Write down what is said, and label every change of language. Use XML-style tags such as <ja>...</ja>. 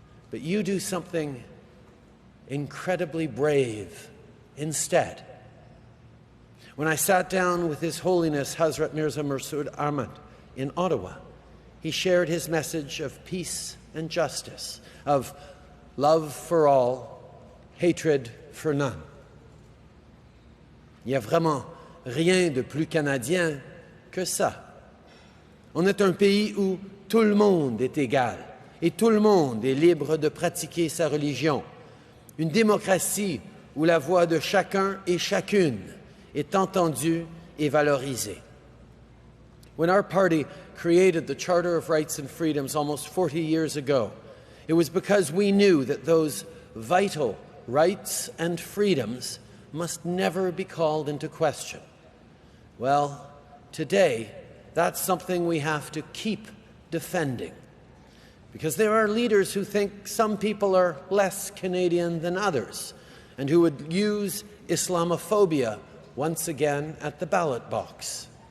<en>But you do something incredibly brave instead. When I sat down with His Holiness Hazrat Mirza Masroor Ahmad in Ottawa, he shared his message of peace and justice, of love for all, hatred for none.</en> <fr>Il n'y a vraiment rien de plus canadien que ça. On est un pays où tout le monde est égal et tout le monde est libre de pratiquer sa religion. Une démocratie où la voix de chacun et chacune est entendue et valorisée.</fr> <en>When our party created the Charter of Rights and Freedoms almost 40 years ago, it was because we knew that those vital rights and freedoms must never be called into question. Well, today, that's something we have to keep defending, because there are leaders who think some people are less Canadian than others and who would use Islamophobia once again at the ballot box.</en>